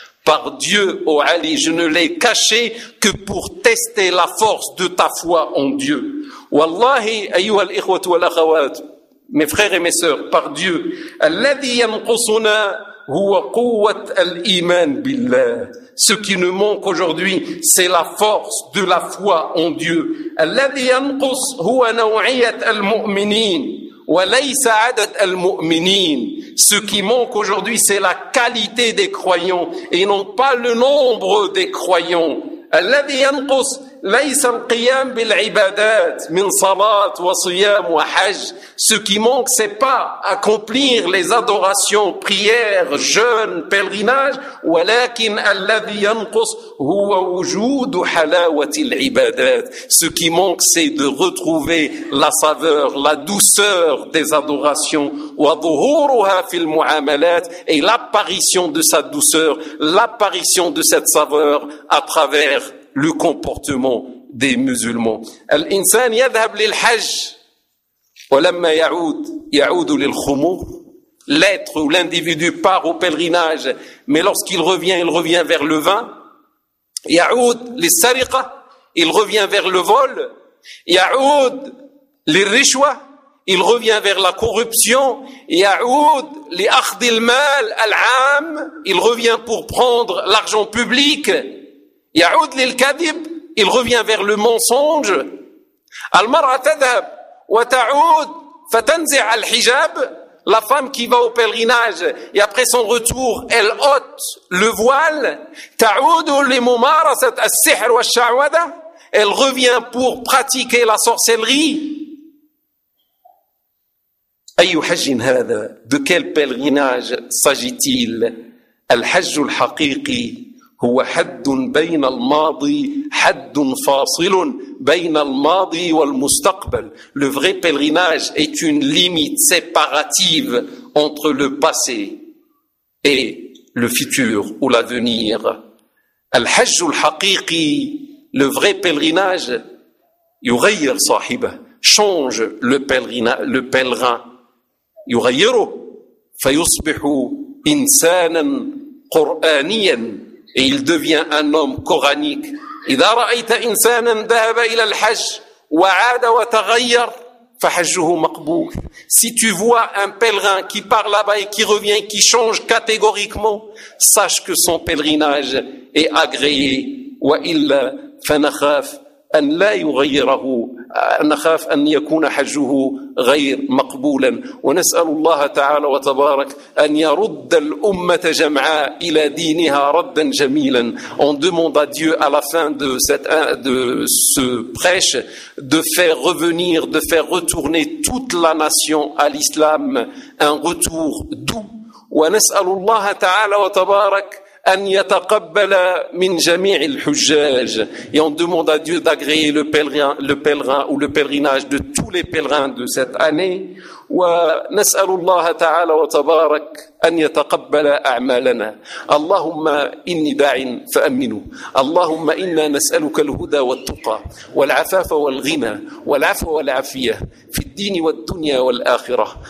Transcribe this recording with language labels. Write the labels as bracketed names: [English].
[French] Par Dieu, ô Ali, je ne l'ai caché que pour tester la force de ta foi en Dieu. [Arabic] Wallahi, ayyuha al-ikhwat wal-akhawat, [French] mes frères et mes sœurs, par Dieu, [Arabic] alladhi yanqusuna huwa quwwat al-iman billah. [French] Ce qui nous manque aujourd'hui, c'est la force de la foi en Dieu. [Arabic] الذي ينقص هو نوعية المؤمنين وليس عدد المؤمنين. [French] Ce qui manque aujourd'hui, c'est la qualité des croyants et non pas le nombre des croyants. [Arabic] الذي ينقص ليس القيام بالعبادات من صلاة وصيام وحج. [French] Ce qui manque, c'est pas accomplir les adorations, prières, jeûnes, pèlerinages. [Arabic] ولكن الذي ينقص هو وجود حلاوة العبادات. [French] Ce qui manque, c'est de retrouver la saveur, la douceur des adorations. [Arabic] وظهورها في المعاملات. [French] Et l'apparition de cette douceur, l'apparition de cette saveur à travers le comportement des musulmans. [Arabic] الإنسان يذهب للحج ولما يعود يعود للخمور. [French] L'être ou l'individu part au pèlerinage, mais lorsqu'il revient, il revient vers le vin. [Arabic] يعود للسرقة, [French] il revient vers le vol. [Arabic] يعود للرشوة, [French] il revient vers la corruption. [Arabic] يعود لأخذ المال العام, [French] il revient pour prendre l'argent public. [Arabic] يعود للكذب, [French] il revient vers le mensonge. [Arabic] المرأة تذهب وتعود فتنزع الحجاب. [French] La femme qui va au pèlerinage et après son retour, elle ôte le voile. [Arabic] تعود لممارسة السحر والشعوذة. [French] Elle revient pour pratiquer la sorcellerie. [Arabic] أي حج هذا؟ [French] De quel pèlerinage s'agit-il? [Arabic] الحج الحقيقي هو حد بين الماضي حد فاصل بين الماضي والمستقبل. [French] Le vrai pèlerinage est une limite séparative entre le passé et le futur ou l'avenir. [Arabic] الحج الحقيقي, [French] le vrai pèlerinage, [Arabic] يغير صاحبه, [French] change le pèlerin, [Arabic] يغيره فيصبح إنسانا قرآنيا. [French] Et il devient un homme coranique. [Arabic] إِذَا رَأَيْتَ إِنْسَانًا ذَهَبَ إِلَى الْحَجِّ وَعَادَ وَتَغَيَّرْ فَحَجُّهُ مَقْبُولٌ. [French] Si tu vois un pèlerin qui part là-bas et qui revient, qui change catégoriquement, sache que son pèlerinage est agréé. [Arabic] وَإِلَّا فَنَخَافْ أن لا يغيره، نخاف أن يكون حجه غير مقبولا، ونسأل الله تعالى وتبارك أن يرد الأمة جمعاء إلى دينها ردا جميلا. [French] On demande à Dieu à la fin de ce prêche de faire revenir, de faire retourner toute la nation à l'islam, un retour doux. [Arabic] ونسأل الله تعالى وتبارك أن يتقبل من جميع الحجاج. [French] Et on demande à Dieu d'agréer le pèlerin ou le pèlerinage de tous les pèlerins de cette année. [Arabic] ونسأل الله تعالى وتبارك أن يتقبل أعمالنا. اللهم إني داع فأمنه. اللهم إنا نسألك الهدى والتقى والعفاف والغنى والعفو والعافية في الدين والدنيا والآخرة.